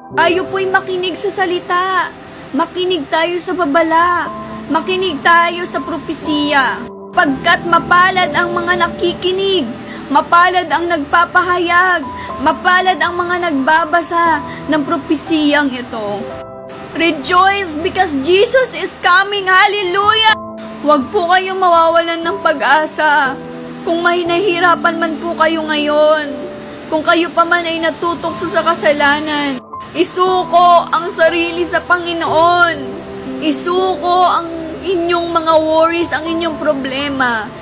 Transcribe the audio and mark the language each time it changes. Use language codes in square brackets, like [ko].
[tl] Tayo po'y makinig sa salita, makinig tayo sa babala, makinig tayo sa propesiya, pagkat mapalad ang mga nakikinig, mapalad ang nagpapahayag, mapalad ang mga nagbabasa ng propesiyang ito. [en] Rejoice because Jesus is coming. Hallelujah! [tl] Huwag po kayong mawawalan ng pag-asa. Kung may nahihirapan man po kayo ngayon, kung kayo pa man ay natutokso sa kasalanan, isuko ang sarili sa Panginoon. Isuko ang inyong mga worries, ang inyong problema.